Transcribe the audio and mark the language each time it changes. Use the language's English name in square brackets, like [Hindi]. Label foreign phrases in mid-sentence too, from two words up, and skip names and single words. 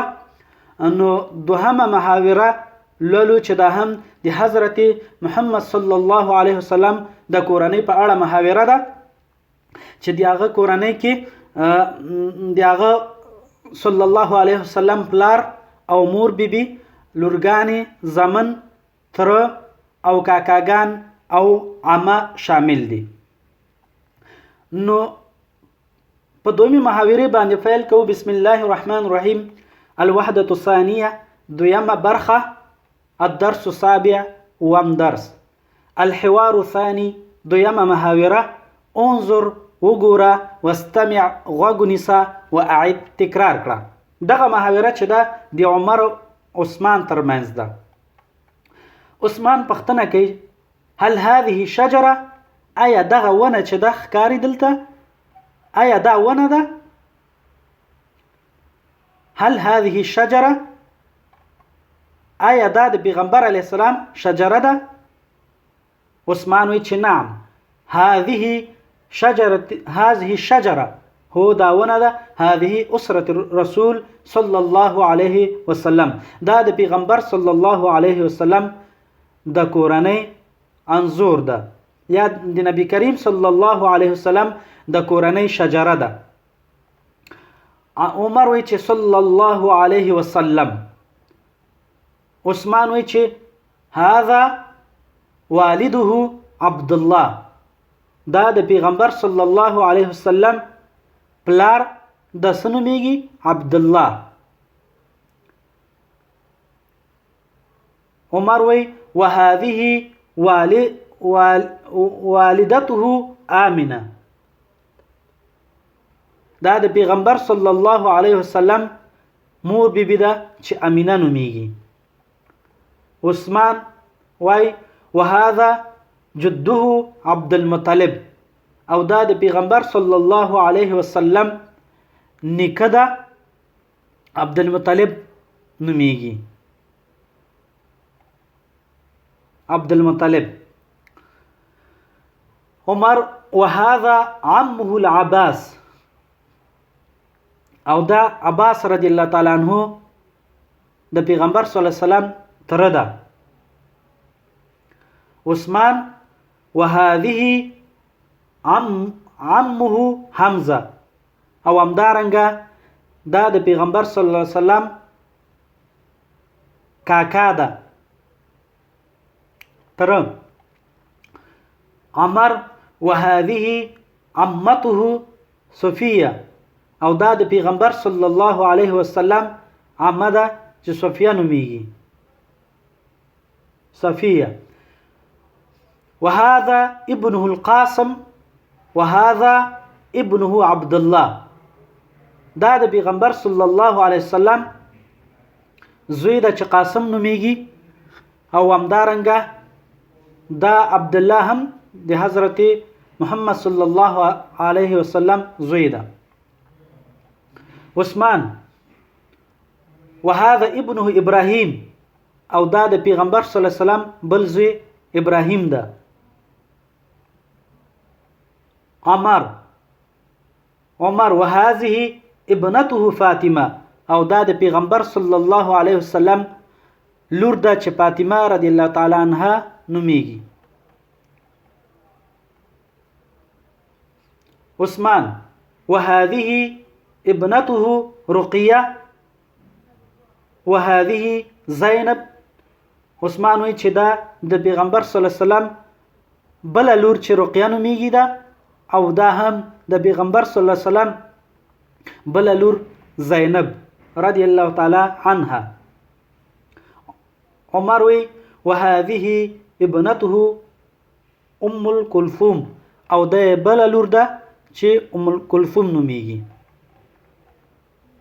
[Pashto] نو دوهمه محاوره لولو چې دا هم د حضرت محمد [Arabic] صلی الله علیه وسلم [Pashto] د کورنۍ په اړه محاوره ده چې د هغه کورنۍ کې د هغه [Arabic] صلی الله علیه وسلم [Pashto] پلار او مور بیبي، لورګانې، زمن، تره او کاکاګان او عمه شامل دي. نو په دویمې محاورې باندې پیل کوو. [Arabic] بسم الله الرحمن الرحیم. الوحدة الثانیه، [Pashto] دویمه برخه. [Arabic] الدرس السابع، وم درس. الحوار الثاني، [Pashto] دویمه محاوره. انظر، وګوره، واستمع، غوږ نیسه، واعد، تکرار کړه. دغه محاوره چې ده د عمر عثمان ترمنځ ده. عثمان پوښتنه کوي: [Arabic] هل هذه شجره؟ [Pashto] آیا دغه ونه چې ده ښکاري دلته، آیا دا ونه ده؟ [Arabic] هل هذه شجره؟ [Pashto] آیا دا د پیغمبر [Arabic] علیه السلام [Pashto] شجره ده؟ عثمان وی چې [Arabic] نعم، هذه شجره، [Pashto] هو دا ونه ده. [Arabic] هذه اسرة الرسول صلی الله علیه وسلم، [Pashto] دا د پیغمبر [Arabic] صلی الله علیه وسلم [Pashto] د کورنۍ انځور ده، یا د نبی کریم [Arabic] صلی الله علیه وسلم [Pashto] د کورنۍ شجره ده. عمر وی چې [Arabic] صلی الله علیه وسلم. [Pashto] عثمان وی چې [Arabic] هذا والده عبد الله، [Pashto] دا د پیغمبر [Arabic] صلی الله علیه وسلم [Pashto] پلار د څه نومیږي؟ عبد الله. عمر وی [Arabic] وهذه والدته آمنه، [Pashto] دا د پیغمبر [Arabic] صلی الله علیه وسلم [Pashto] مور بیبي ده چې امینه نومیږي. عثمان وای [Arabic] وهذا جده عبد المطلب، [Pashto] او دا د پیغمبر [Arabic] صلی الله علیه وسلم [Pashto] نیکه ده، عبد المطلب نومیږي. عبد المطلب. [Arabic] عمر وهذا عمه العباس، [Pashto] او دا عباس [Arabic] رضی الله تعالی عنہ [Pashto] د پیغمبر [Arabic] صلی الله علیه وسلم [Pashto] تره ده. عثمان [Arabic] وهذه عمه حمزه، [Pashto] او همدارنګه دا د پیغمبر [Arabic] صلی الله علیه وسلم [Pashto] کاکا ده، تره. عمر [Arabic] وهذه عمته صفیه، [Pashto] او دا د پیغمبر [Arabic] صلی الله علیه وسلم [Pashto] عمه ده چې صفیه نومیږي، صفیه. [Arabic] وهذا ابنه القاسم، وهذا ابنه عبد الله، [Pashto] دا د پیغمبر [Arabic] صلی الله علیه وسلم [Pashto] زوی ده چې قاسم نومیږي، او همدارنګه دا عبد الله هم د حضرت محمد [Arabic] صلی الله علیه وسلم [Pashto] زوی ده. عثمان [Arabic] وهذا ابنه ابراهیم، [Pashto] او دا د پیغمبر [Arabic] صلی الله علیه وسلم [Pashto] بل زوی ابراهیم ده. عمر [Arabic] وهذه ابنته فاطمه، [Pashto] او دا د پیغمبر [Arabic] صلی الله علیه وسلم [Pashto] لور ده چې فاطمه [Arabic] رضی الله تعالی عنها [Pashto] نومیږي. [Arabic] عثمان وهذه ابنته رقیه، وهذه زینب. [Pashto] عثمان وی چې دا د پیغمبر [Arabic] صلی الله علیه وسلم [Pashto] بل لور چې رقیه نومیږي ده، او دا هم د پیغمبر [Arabic] صلی الله علیه وسلم [Pashto] بل لور زینب [Arabic] رضی الله تعالی عنها. [Pashto] عمر وی [Arabic] وهذه ابنته ام الکلثوم، [Pashto] او د بل لور ده چې ام الکلثوم نومیږي.